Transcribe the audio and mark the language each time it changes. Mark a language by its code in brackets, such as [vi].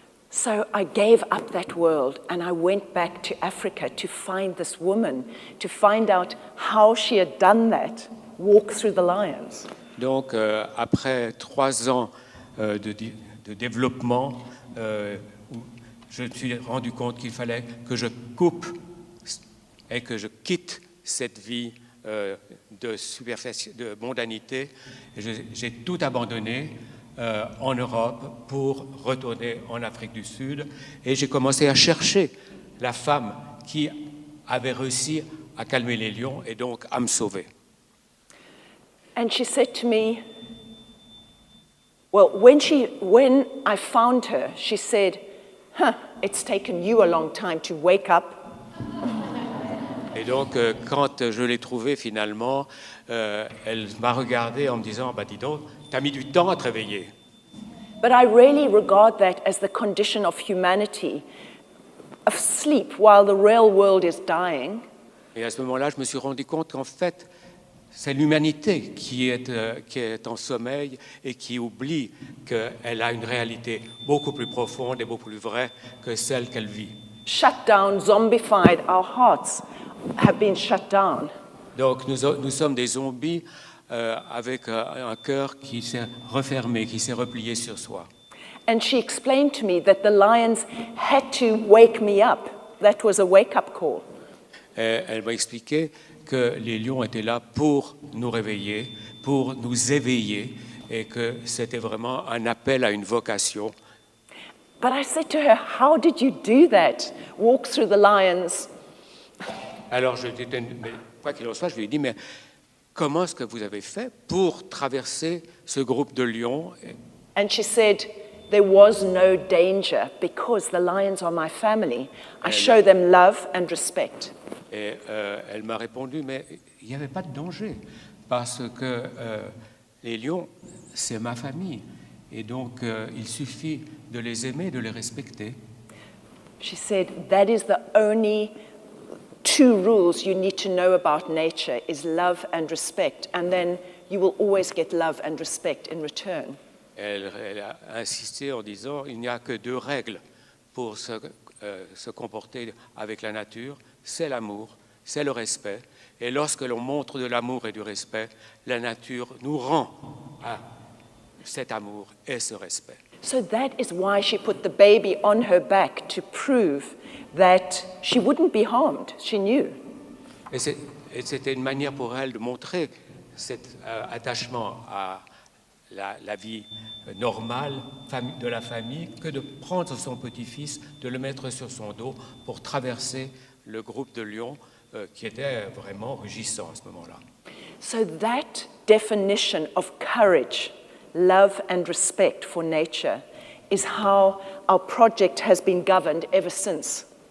[en] So I gave up that world and I went back to Africa to find this woman, to find out how she had done that, walk through the lions. [fr] Donc, après 3 ans de développement, je me suis rendu compte qu'il fallait que je coupe et que je quitte cette vie de mondanité. J'ai tout abandonné en Europe pour retourner en Afrique du Sud et j'ai commencé à chercher la femme qui avait réussi à calmer les lions et donc à me sauver. [en] And she said to me, well, when I found her, she said, it's taken you a long time to wake up. [fr] Et donc, quand je l'ai trouvée finalement, elle m'a regardé en me disant, bah, dis donc, t'as mis du temps à te réveiller. [en] But I really regard that as the condition of humanity, of sleep while the real world is dying. [fr] Et à ce moment-là, je me suis rendu compte qu'en fait, c'est l'humanité qui est en sommeil et qui oublie qu'elle a une réalité beaucoup plus profonde et beaucoup plus vraie que celle qu'elle vit. [en] Shut down, zombified, our hearts have been shut down. [fr] Donc nous sommes des zombies avec un cœur qui s'est refermé, qui s'est replié sur soi. [en] And she explained to me that the lions had to wake me up. That was a wake-up call. [fr] Et elle m'a expliqué que les lions étaient là pour nous réveiller, pour nous éveiller, et que c'était vraiment un appel à une vocation. [en] But I said to her, how did you do that? Walk through the lions. [fr] Alors, quoi qu'il en soit, je lui ai dit, mais comment est-ce que vous avez fait pour traverser ce groupe de lions? [en] And she said, there was no danger because the lions are my family. I show them love and respect. [fr] Et elle m'a répondu, mais il n'y avait pas de danger, parce que les lions, c'est ma famille. Et donc, il suffit de les aimer, de les respecter. [en] She said, that is the only two rules you need to know about nature, is love and respect. And then you will always get love and respect in return. [fr] Elle a insisté en disant, il n'y a que deux règles pour se comporter avec la nature, c'est l'amour, c'est le respect. Et lorsque l'on montre de l'amour et du respect, la nature nous rend à cet amour et ce respect. [en] So that is why she put the baby on her back, to prove that she wouldn't be harmed. She knew. [fr] Et c'était une manière pour elle de montrer cet attachement à la vie normale de la famille, que de prendre son petit-fils, de le mettre sur son dos pour traverser le groupe de lions qui était vraiment rugissant à ce moment-là. [en] So that definition of courage, love and respect for nature is how our project has been governed ever since.